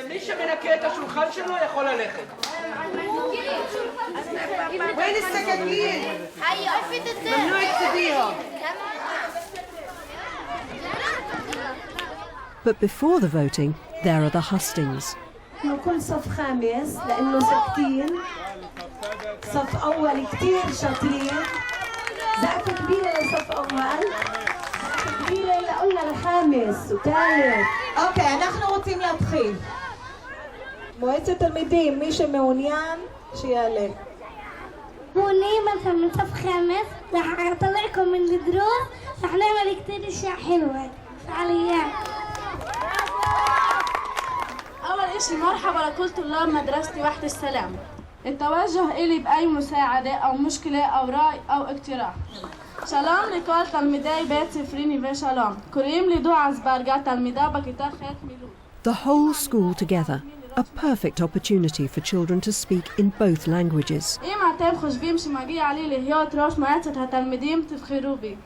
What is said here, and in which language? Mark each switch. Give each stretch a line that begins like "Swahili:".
Hebrew: מי שמנקה את השולחן שלו יכול ללכת.
Arabic: وين السكاكين؟ ممنوع تسيبيهم.
English: But before the voting, there are the hustings.
Arabic: كل صف خامس لأنه ساكتين صف أول كتير شاطرين زقفة كبيرة لصف أول زقفة كبيرة لقلنا الخامس وثالث أوكي نحن
Hebrew: רוצים להתחיל מועצת תלמידים
Arabic: مش
Hebrew: מעוניין שיעלה
Arabic: هوني مثلا من صف خامس رح أطلعكم من الدروس رح نعمل كتير أشياء حلوة فعاليات أول إشي مرحبا لكل طلاب مدرستي وحدة السلام. التوجه إلي بأي مساعدة أو مشكلة أو رأي أو اقتراح.
Hebrew: שלום לכל תלמידי בית ספרי נווה שלום. קוראים לי דועה אזברגה, תלמידה בכיתה ח' מילוט.
English: The whole school together, a perfect opportunity for children to speak in both languages.
Hebrew: אם אתם חושבים שמגיע לי להיות ראש מועצת התלמידים, תבחרו בי.